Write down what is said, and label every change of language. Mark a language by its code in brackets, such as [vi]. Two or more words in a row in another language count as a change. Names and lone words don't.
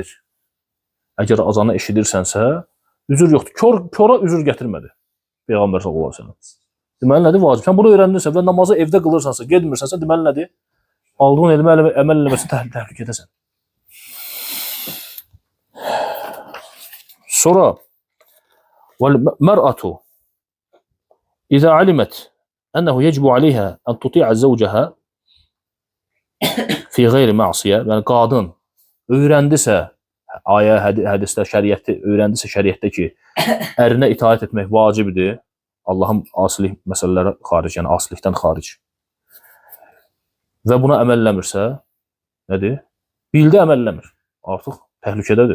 [az] Əgər azanı eşidirsənsə, üzür yoxdur. Kora üzür gətirmədi Peyğəmbər [ar] صلى الله عليه وسلم. [az] Deməli nədir? Vacib. Sən bunu öyrəndinsə və namazı evdə qılırsansa, getmirsənsə, deməli nədir? Aldığın elmi əməl eləməsi təhlükədəsən. [ar] Sonra وَالْمَرْأَةُ إذا علمت أنه يجب عليها أن تطيع زوجها في غير معصية, [az] yəni qadın öyrəndisə, ayə, hədisdə, şəriətdə öyrəndisə şəriətdə ki, ərinə itaat etmək vacibdir, Allahın asilik məsələləri xaric, yəni asilikdən xaric. Və buna əməl eləmirsə, nədir? Bildi əməl eləmir. Artıq təhlükədədir.